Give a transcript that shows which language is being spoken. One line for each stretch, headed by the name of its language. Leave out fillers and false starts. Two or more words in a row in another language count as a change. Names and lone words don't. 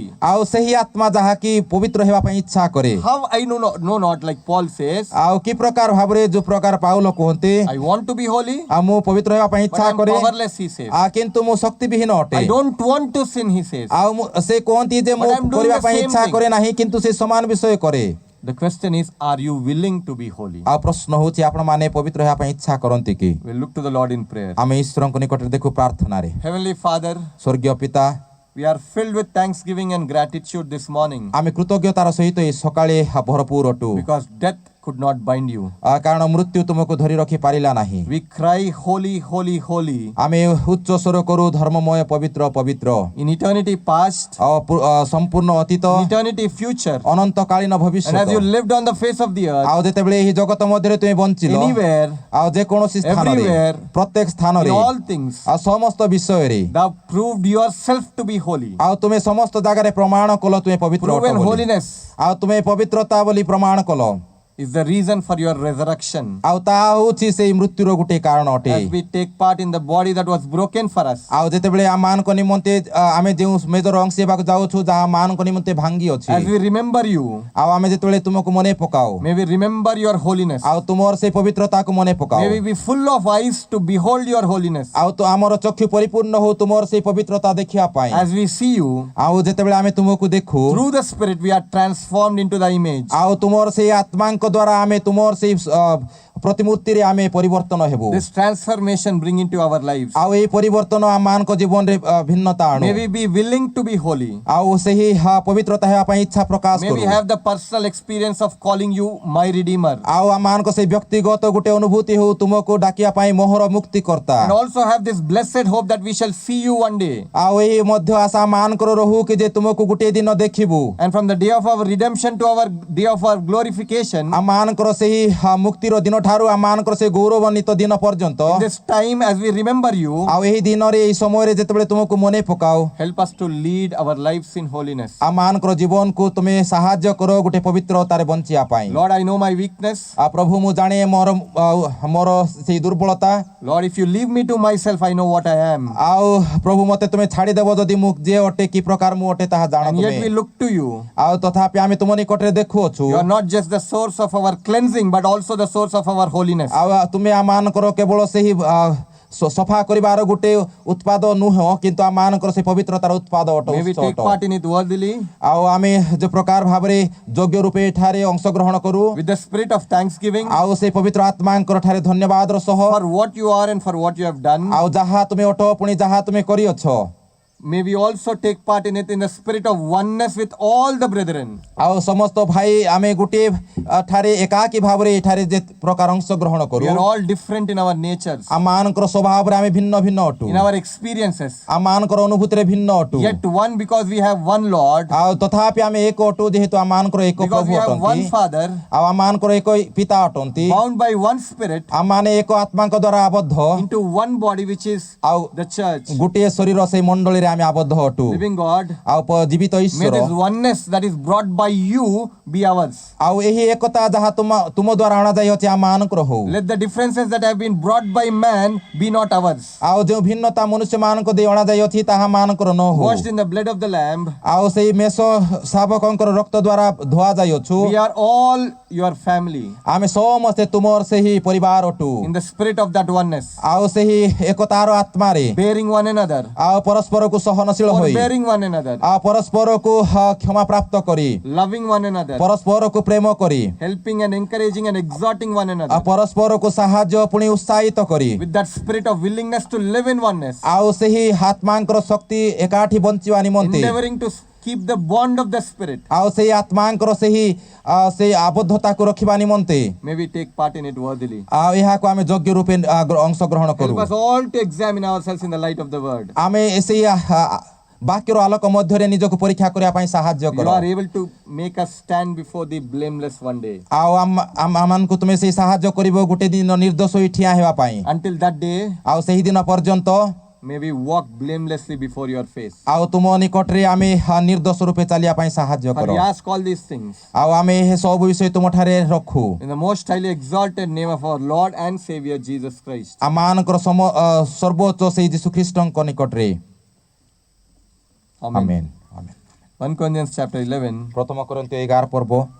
Odia: ଆଉ ସେହି ଆତ୍ମା ଯାହାକି ପବିତ୍ର ହେବା ପାଇଁ ଇଚ୍ଛା କରେ।
English: How I know not, like Paul says,
Odia: ଆଉ କି ପ୍ରକାର ଭାବରେ ଯୋଉ ପ୍ରକାର ପାଉଲ କୁହନ୍ତି
English: I want to be holy,
Odia: ଆଉ ମୁଁ ପବିତ୍ର ହେବା ପାଇଁ
English: but
Odia: ଇଚ୍ଛା
English: I'm
Odia: କରେ
English: powerless, he says.
Odia: କିନ୍ତୁ ମୁଁ ଶକ୍ତିବିହୀନ ଅଟେ।
English: I don't want to sin, he says.
Odia: ଆଉ ସେ କୁହନ୍ତି ଯେ ମୁଁ
English: But I'm doing
Odia: କରିବା
English: the
Odia: ପାଇଁ
English: same
Odia: ଇଚ୍ଛା
English: thing.
Odia: କରେ ନାହିଁ କିନ୍ତୁ ସେ ସମାନ ବିଷୟ କରେ।
English: The question is, are you willing to be holy?
Odia: ଆଉ ପ୍ରଶ୍ନ ହେଉଛି ଆପଣମାନେ ପବିତ୍ର ହେବା ପାଇଁ ଇଚ୍ଛା କରନ୍ତି କି?
English: We'll look to the Lord in prayer.
Odia: ଆମେ ଈଶ୍ୱରଙ୍କ ନିକଟରେ ଦେଖୁ ପ୍ରାର୍ଥନାରେ।
English: Heavenly Father,
Odia: ସ୍ୱର୍ଗୀୟ ପିତା,
English: we are filled with thanksgiving and gratitude this morning
Odia: ଆମେ କୃତଜ୍ଞତାର ସହିତ ଏହି ସକାଳେ ଭରପୁର ଅଟୁ।
English: because death could not bind you.
Odia: କାରଣ ମୃତ୍ୟୁ ତୁମକୁ ଧରି ରଖି ପାରିଲା ନାହିଁ।
English: We cry, holy, holy, holy.
Odia: ଆମେ ଉଚ୍ଚ ସ୍ୱର କରୁ ଧର୍ମମୟ ପବିତ୍ର ପବିତ୍ର।
English: In eternity past,
Odia: ଆଉ ସମ୍ପୂର୍ଣ୍ଣ ଅତୀତ
English: in eternity future,
Odia: ଅନନ୍ତକାଳୀନ
English: and as
Odia: ଭବିଷ୍ୟତ।
English: you lived on the face of the earth,
Odia: ଆଉ ଯେତେବେଳେ ଏହି ଜଗତ ମଧ୍ୟରେ ତୁମେ ବଞ୍ଚିଲ
English: anywhere,
Odia: ଆଉ ଯେକୌଣସି ସ୍ଥାନରେ
English: everywhere,
Odia: ପ୍ରତ୍ୟେକ
English: in
Odia: ସ୍ଥାନରେ
English: all things,
Odia: ଆଉ ସମସ୍ତ ବିଷୟରେ
English: thou proved yourself to be holy.
Odia: ଆଉ ତୁମେ ସମସ୍ତ ଜାଗାରେ ପ୍ରମାଣ କଲ ତୁମେ ପବିତ୍ର ଅଟ
English: Proven
Odia: ବୋଲି।
English: holiness
Odia: ଆଉ ତୁମେ ପବିତ୍ରତା ବୋଲି ପ୍ରମାଣ କଲ।
English: is the reason for your resurrection.
Odia: ଆଉ ତାହା ହେଉଛି ସେଇ ମୃତ୍ୟୁର ଗୋଟେ କାରଣ ଅଟେ।
English: As we take part in the body that was broken for us,
Odia: ଆଉ ଯେତେବେଳେ ଆମମାନଙ୍କ ନିମନ୍ତେ ଆମେ ଯେଉଁ ମେଜର ଅଂଶ ହେବାକୁ ଯାଉଛୁ ଯାହା ମାନଙ୍କ ନିମନ୍ତେ ଭାଙ୍ଗି ଅଛି।
English: as we remember you,
Odia: ଆଉ ଆମେ ଯେତେବେଳେ ତୁମକୁ ମନେ ପକାଉ
English: may we remember your holiness.
Odia: ଆଉ ତୁମର ସେଇ ପବିତ୍ରତାକୁ ମନେ ପକାଉ।
English: May we be full of eyes to behold your holiness.
Odia: ଆଉ ତ ଆମର ଚକ୍ଷୁ ପରିପୂର୍ଣ୍ଣ ହଉ ତୁମର ସେଇ ପବିତ୍ରତା ଦେଖିବା ପାଇଁ।
English: As we see you,
Odia: ଆଉ ଯେତେବେଳେ ଆମେ ତୁମକୁ ଦେଖୁ
English: through the Spirit we are transformed into the image.
Odia: ଆଉ ତୁମର ସେଇ ଆତ୍ମାଙ୍କ ଦ୍ୱାରା ଆମେ ତୁମର ସେଇ ପ୍ରତିମୂର୍ତ୍ତିରେ ଆମେ ପରିବର୍ତ୍ତନ ହେବୁ।
English: This transformation bring into our lives.
Odia: ଆଉ ଏହି ପରିବର୍ତ୍ତନ ଆମମାନଙ୍କ ଜୀବନରେ ଭିନ୍ନତା ଆଣୁ।
English: May we be willing to be holy.
Odia: ଆଉ ସେହି ପବିତ୍ରତା ହେବା ପାଇଁ ଇଚ୍ଛା ପ୍ରକାଶ
English: May
Odia: କରୁ।
English: we have the personal experience of calling you my Redeemer.
Odia: ଆଉ ଆମମାନଙ୍କ ସେଇ ବ୍ୟକ୍ତିଗତ ଗୋଟେ ଅନୁଭୂତି ହଉ ତୁମକୁ ଡାକିବା ପାଇଁ ମୋହର ମୁକ୍ତିକର୍ତ୍ତା।
English: And also have this blessed hope that we shall see you one day.
Odia: ଆଉ ଏହି ମଧ୍ୟ ଆଶା ମାନଙ୍କର ରହୁ କି ଯେ ତୁମକୁ ଗୋଟିଏ ଦିନ ଦେଖିବୁ।
English: And from the day of our redemption to our day of our glorification,
Odia: ଆମମାନଙ୍କର ସେହି ମୁକ୍ତିର ଦିନ ଠାରୁ ଆମମାନଙ୍କର ସେ ଗୌରବାନ୍ୱିତ ଦିନ ପର୍ଯ୍ୟନ୍ତ
English: in this time as we remember you,
Odia: ଆଉ ଏହି ଦିନରେ ଏହି ସମୟରେ ଯେତେବେଳେ ତୁମକୁ ମନେ ପକାଉ
English: help us to lead our lives in holiness.
Odia: ଆମମାନଙ୍କର ଜୀବନକୁ ତୁମେ ସାହାଯ୍ୟ କର ଗୋଟେ ପବିତ୍ରତାରେ ବଞ୍ଚିବା ପାଇଁ।
English: Lord, I know my weakness.
Odia: ଆଉ ପ୍ରଭୁ ମୁଁ ଜାଣେ ମୋର ସେଇ ଦୁର୍ବଳତା।
English: Lord, if you leave me to myself, I know what I am.
Odia: ଆଉ ପ୍ରଭୁ ମତେ ତୁମେ ଛାଡ଼ିଦେବ ଯଦି ମୁଁ ଯିଏ ଅଟେ କି ପ୍ରକାର ମୁଁ ଅଟେ ତାହା ଜାଣ
English: And yet we
Odia: ତୁମେ।
English: look to you.
Odia: ଆଉ ତଥାପି ଆମେ ତୁମ ନିକଟରେ ଦେଖୁଅଛୁ
English: You are not just the source of our cleansing, but also the source of our holiness.
Odia: ଆଉ ତୁମେ ଆମମାନଙ୍କର କେବଳ ସେହି ସଫା କରିବାର ଗୋଟେ ଉତ୍ପାଦ ନୁହଁ କିନ୍ତୁ ଆମମାନଙ୍କର ସେ ପବିତ୍ରତାର ଉତ୍ପାଦ
English: May we take part in it worthily
Odia: ଆଉ ଆମେ ଯେ ପ୍ରକାର ଭାବରେ ଯୋଗ୍ୟ ରୂପେ ଏଠାରେ ଅଂଶଗ୍ରହଣ କରୁ
English: with the spirit of thanksgiving
Odia: ଆଉ ସେ ପବିତ୍ର ଆତ୍ମାଙ୍କର ଠାରେ ଧନ୍ୟବାଦର ସହ
English: for what you are and for what you have done.
Odia: ଆଉ ଯାହା ତୁମେ ଅଟ ପୁଣି ଯାହା ତୁମେ କରିଅଛ।
English: May we also take part in it in the spirit of oneness with all the brethren.
Odia: ଆଉ ସମସ୍ତ ଭାଇ ଆମେ ଗୋଟିଏ ଠାରେ ଏକାକୀ ଭାବରେ ଏଠାରେ ଯେ ପ୍ରକାର ଅଂଶଗ୍ରହଣ କରୁ।
English: We are all different in our natures,
Odia: ଆମମାନଙ୍କର ସ୍ୱଭାବରେ ଆମେ ଭିନ୍ନ ଭିନ୍ନ ଅଟୁ।
English: in our experiences.
Odia: ଆମମାନଙ୍କର ଅନୁଭୂତିରେ ଭିନ୍ନ ଅଟୁ।
English: Yet one, because we have one Lord,
Odia: ଆଉ ତଥାପି ଆମେ ଏକ ଅଟୁ ଯେହେତୁ ଆମମାନଙ୍କର ଏକ
English: because
Odia: ପ୍ରଭୁ
English: we have one
Odia: ଅଟନ୍ତି
English: Father,
Odia: ଆଉ ଆମମାନଙ୍କର ଏକ ପିତା ଅଟନ୍ତି।
English: bound by one Spirit
Odia: ଆମମାନେ ଏକ ଆତ୍ମାଙ୍କ ଦ୍ୱାରା ଆବଦ୍ଧ
English: into one body, which is
Odia: ଆଉ
English: the church.
Odia: ଗୋଟିଏ ଶରୀର ସେଇ ମଣ୍ଡଳୀରେ ଆମେ ଆବଦ୍ଧ ଅଟୁ
English: living God,
Odia: ଆଉ ଜୀବିତ
English: may
Odia: ଈଶ୍ୱର
English: this oneness that is brought by you be ours.
Odia: ଆଉ ଏହି ଏକତା ଯାହା ତୁମ ଦ୍ୱାରା ଅଣାଯାଇଅଛି ଆମମାନଙ୍କର ହଉ।
English: Let the differences that have been brought by man be not ours.
Odia: ଆଉ ଯେଉଁ ଭିନ୍ନତା ମନୁଷ୍ୟମାନଙ୍କ ଦେଇ ଅଣାଯାଇଅଛି ତାହା ମାନଙ୍କର ନ ହଉ।
English: Washed in the blood of the Lamb,
Odia: ଆଉ ସେଇ ମେଷ ଶାବକଙ୍କର ରକ୍ତ ଦ୍ୱାରା ଧୁଆ ଯାଇଅଛୁ।
English: we are all your family
Odia: ଆମେ ସମସ୍ତେ ତୁମର ସେହି ପରିବାର ଅଟୁ
English: in the spirit of that oneness,
Odia: ଆଉ ସେହି ଏକତାର ଆତ୍ମାରେ
English: bearing one another,
Odia: ଆଉ ପରସ୍ପରକୁ ସହନଶୀଳ ହୋଇ
English: forbearing one another,
Odia: ଆଉ ପରସ୍ପରକୁ କ୍ଷମା ପ୍ରାପ୍ତ କରି
English: loving one another,
Odia: ପରସ୍ପରକୁ ପ୍ରେମ କରି
English: helping and encouraging and exhorting one
Odia: ଆଉ
English: another,
Odia: ପରସ୍ପରକୁ ସାହାଯ୍ୟ ପୁଣି ଉତ୍ସାହିତ କରି
English: with that spirit of willingness to live in oneness,
Odia: ଆଉ ସେହି ଆତ୍ମାଙ୍କର ଶକ୍ତି ଏକାଠି ବଞ୍ଚିବା ନିମନ୍ତେ
English: endeavoring to keep the bond of the spirit.
Odia: ଆଉ ସେହି ଆତ୍ମାଙ୍କର ସେହି ଆବଦ୍ଧତାକୁ ରଖିବା ନିମନ୍ତେ
English: May we take part in it worthily.
Odia: ଆଉ ଏହାକୁ ଆମେ ଯୋଗ୍ୟ ରୂପେ ଅଂଶଗ୍ରହଣ କରୁ।
English: Help us all to examine ourselves in the light of the word.
Odia: ଆମେ ସେହି ବାକ୍ୟର ଆଲୋକ ମଧ୍ୟରେ ନିଜକୁ ପରୀକ୍ଷା କରିବା ପାଇଁ ସାହାଯ୍ୟ
English: You
Odia: କର।
English: are able to make us stand before thee blameless one day.
Odia: ଆଉ ଆମମାନଙ୍କୁ ତୁମେ ସେହି ସାହାଯ୍ୟ କରିବ ଗୋଟେ ଦିନ ନିର୍ଦ୍ଦୋଷ ହୋଇ ଠିଆ ହେବା ପାଇଁ।
English: Until that day,
Odia: ଆଉ ସେହି ଦିନ ପର୍ଯ୍ୟନ୍ତ
English: may we walk blamelessly before your face.
Odia: ଆଉ ତୁମ ନିକଟରେ ଆମେ ନିର୍ଦ୍ଦୋଷ ରୂପେ ଚାଲିବା ପାଇଁ ସାହାଯ୍ୟ
English: For
Odia: କର।
English: we ask all these things
Odia: ଆଉ ଆମେ ଏ ସବୁ ବିଷୟ ତୁମଠାରେ ରଖୁ
English: in the most highly exalted name of our Lord and Savior Jesus Christ.
Odia: ଆମମାନଙ୍କର ସର୍ବୋଚ୍ଚ ସେହି ଯୀଶୁଖ୍ରୀଷ୍ଟଙ୍କ ନିକଟରେ।
English: Amen.
Odia: ଆମେନ୍ ଆମେନ୍।
English: 1 Corinthians chapter 11.
Odia: ପ୍ରଥମ କରିନ୍ଥୀୟ 11 ପର୍ବ